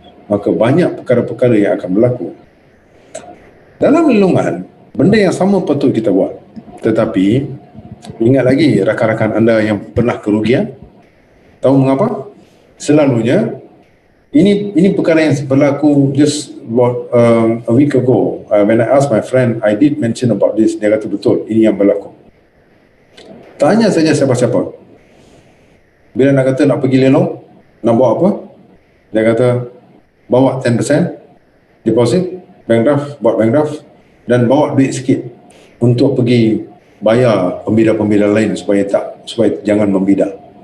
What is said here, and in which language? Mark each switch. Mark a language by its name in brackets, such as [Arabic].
[Malay] Maka banyak perkara-perkara yang akan berlaku. Dalam lelungan, benda yang sama patut kita buat. Tetapi ingat lagi rakan-rakan anda yang pernah kerugian, tahu mengapa? Selalunya ini perkara yang berlaku [English] just about a week ago. When I asked my friend, I did mention about this. [Malay] Dia kata betul, ini yang berlaku. Tanya saja siapa-siapa. Bila nak kata nak pergi lelong, nak bawa apa? Dia kata bawa 10% deposit, bank draft, buat bank draft, dan bawa duit sikit untuk pergi bayar pembida-pembida lain supaya jangan membida.